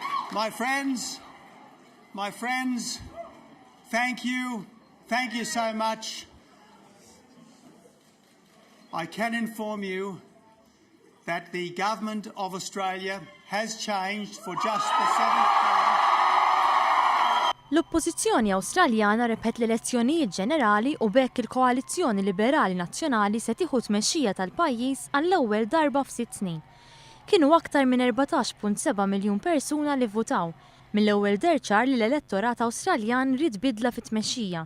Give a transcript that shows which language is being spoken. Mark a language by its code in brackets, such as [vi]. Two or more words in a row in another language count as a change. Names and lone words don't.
[en] My friends, thank you so much. I can inform you that the Government of Australia has changed for just the 7th time. [mt] L-Oppożizzjoni Awstraljana rebħet l-elezzjonijiet ġenerali u bekk il-Koalizzjoni Liberali Nazzjonali se tieħu tmexxija tal-pajjiż għall-ewwel darba f'6 snin. Kienu aktar minn 14.7 miljun persuna li votaw. Mill-ewwel derċar li l-elettorat Awstraljan rid bidla fit-tmexxija.